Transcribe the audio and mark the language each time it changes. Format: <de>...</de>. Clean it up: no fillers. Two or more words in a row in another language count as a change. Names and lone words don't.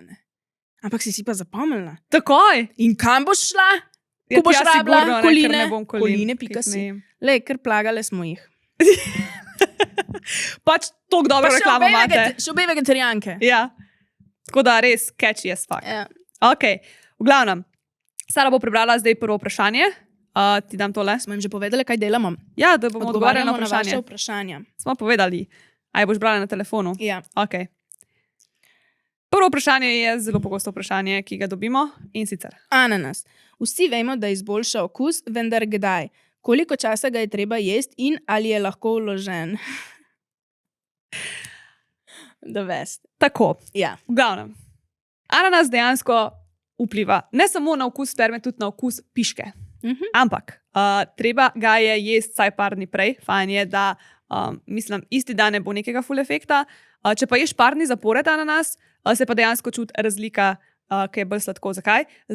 <sl>Ne. Ampak si pa zapomnila. takoj. In kam boš šla? Ja, Ko boš tja rabila sigurno, ne, ker koline? ne bom Koline, ker pika jih si. ne jem. Lej, ker plagale smo jih. Pač toliko dobro reklamo imate. Še obe vegetarijanke. Ja. Tako da res</sl> <en>catchy as fuck.</en> <sl>Ja. Ok, v glavnem. Sara bo prebrala zdaj prvo vprašanje. Ti dam tole. Smo jim že povedali, kaj delamo. Ja, da bomo odgovarjali na Odgovarjamo na vprašanje. vaše vprašanja. Smo povedali. A je boš brala na telefonu? Ja. Ok. Prvo vprašanje je zelo pogosto vprašanje, ki ga dobimo in sicer. Ananas. Vsi vemo, da izboljša okus, vendar kdaj? Koliko časa ga je treba jesti in ali je lahko vložen?</sl> <en>The best.</en> <sl>Tako, Ja. v glavnem. Ananas dejansko vpliva ne samo na okus sperme, tudi na okus piške. Ampak treba ga je jesti vsaj par dni prej. Fajn je, da mislim, isti dan ne bo nekega full efekta. Če pa ješ par dni zapored ananas, se pa dejansko čuti razlika, ki je bolj sladko.</sl>